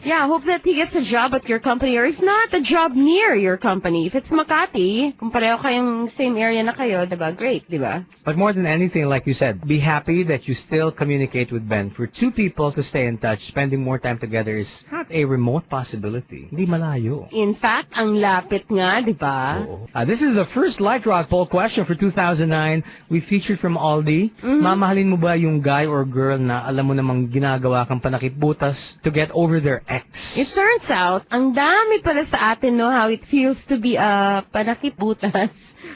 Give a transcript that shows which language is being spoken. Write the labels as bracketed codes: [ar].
[en] Yeah, hope that he gets a job at your company, or if not, a job near your company. [tl] If it's Makati, kung pareho kayong same area na kayo, diba? Great, diba? [en] But more than anything, like you said, be happy that you still communicate with Ben. For two people to stay in touch, spending more time together is not a remote possibility. [tl] Hindi malayo. In fact, ang lapit nga, diba? Oo. [en] This is the first Light Rock poll question for 2009. We featured from Aldi. [tl] Mamahalin mo ba yung guy or girl na alam mo namang ginagawa kang panakip-butas to get over their ex? [en] It turns out, [tl] ang dami pala sa atin, [en] no, how it feels to be a panakip-butas.